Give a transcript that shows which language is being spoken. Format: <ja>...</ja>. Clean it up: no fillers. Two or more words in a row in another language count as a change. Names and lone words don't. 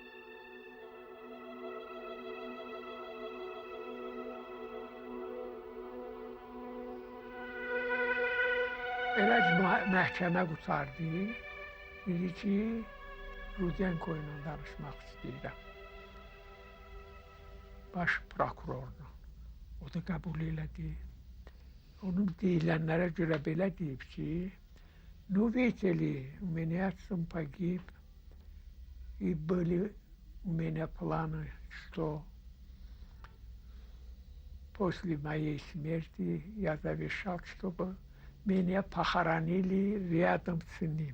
<az>Elə məhkəmə qutardı, dedi ki, Rudenko ilə danışmaq istəyirəm. Baş prokurorla. O da qəbul elədi. Onun deyilənlərə görə belə deyib ki,</az> <ru>ну, видели, у меня отцом погиб, и были у меня планы, что после моей смерти я завещал, чтобы меня похоронили рядом с ним.</ru>